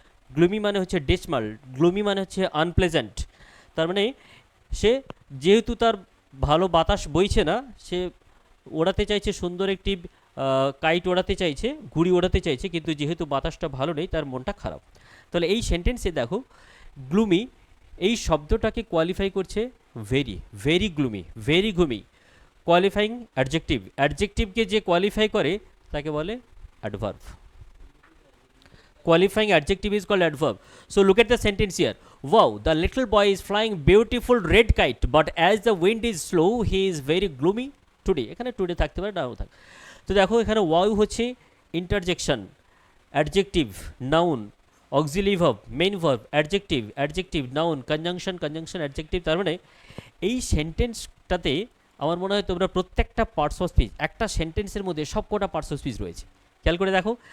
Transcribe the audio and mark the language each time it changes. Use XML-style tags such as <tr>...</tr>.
<bn>Gloomy মানে হচ্ছে ডিসমাল, gloomy মানে হচ্ছে আনপ্লেজেন্ট। তার মানে সে যেহেতু তার ভালো বাতাস বইছে না, সে ওড়াতে চাইছে সুন্দর একটি কাইট ওড়াতে চাইছে, ঘুড়ি ওড়াতে চাইছে, কিন্তু যেহেতু বাতাসটা ভালো নেই তার মনটা খারাপ। তাহলে এই সেন্টেন্সে দেখো গ্লুমি এই শব্দটাকে কোয়ালিফাই করছে very, very gloomy, very gloomy. Qualifying adjective, অ্যাডজেক্টিভকে যে কোয়ালিফাই করে তাকে বলে</bn> <en>Adverb. Qualifying adjective is called adverb. So look at the sentence here. Wow, the little boy is flying beautiful red kite, but as the wind is slow, he is very gloomy today.</en> <bn>এখানে today থাকতে পারে, নাও থাক। তো দেখো এখানে</bn> <en>wow হচ্ছে interjection, adjective, noun, auxiliary verb, main verb, adjective, adjective, noun, conjunction, conjunction, adjective।</en> <bn>তার মানে এই সেন্টেন্সটাতে আমার মনে হয় তোমরা প্রত্যেকটা পার্টস অফ স্পিচ, একটা সেন্টেন্সের মধ্যে সবকটা পার্টস অফ স্পিচ রয়েছে। খেয়াল করে দেখো।</bn>